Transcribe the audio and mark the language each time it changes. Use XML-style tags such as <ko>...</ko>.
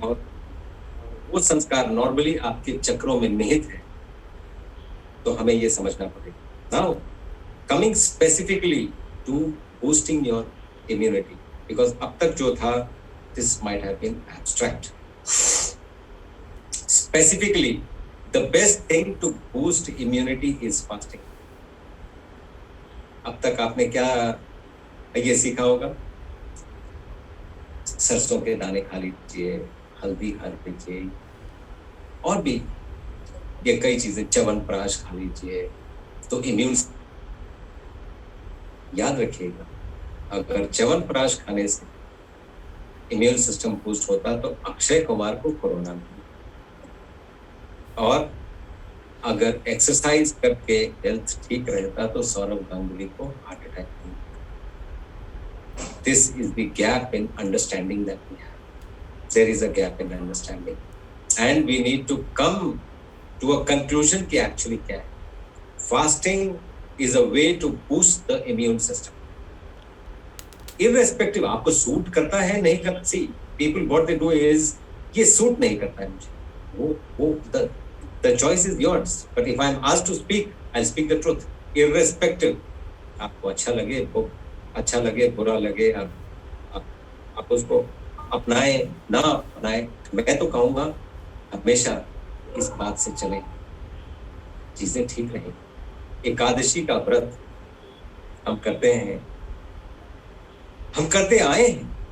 <hi>और वो संस्कार नॉर्मली आपके चक्रों में निहित है। तो हमें ये समझना पड़ेगा।</hi> <en>now coming specifically to boosting your immunity, because</en> <hi>अब तक जो था,</hi> <en>this might have been abstract. Specifically, The best thing to boost immunity is fasting.</en> <hi>अब तक आपने क्या ये सीखा होगा? सरसों के दाने खा लीजिए, हल्दी खा लीजिए, और भी ये कई चीजें, च्यवनप्राश खा लीजिए, तो इम्यून, याद रखिएगा, अगर च्यवनप्राश खाने से इम्यून सिस्टम बूस्ट होता तो अक्षय कुमार को कोरोना नहीं, और अगर एक्सरसाइज करके हेल्थ ठीक रहता तो सौरव गांगुली को हार्ट अटैक नहीं।</hi> <en>This is the gap in understanding that we have. There is a gap in understanding, and we need to come to a conclusion</en> <hi>कि actually क्या है.</hi> <en>Fasting is a way to boost the immune system.</en> <hi>Irrespective, आपको suit करता है नहीं करता,</hi> <en>see, people what they do is</en> <hi>ये suit नहीं करता है मुझे, वो</hi> <en>the choice is yours. But if I am asked to speak, I'll speak the truth.</en> <hi>Irrespective, आपको अच्छा लगे, वो अच्छा लगे, बुरा लगे, आप उसको अपनाए ना अपनाए, मैं तो कहूँगा हमेशा इस बात से चलें, चीजें ठीक रहें। एकादशी का व्रत हम करते हैं, हम करते आए हैं।</hi>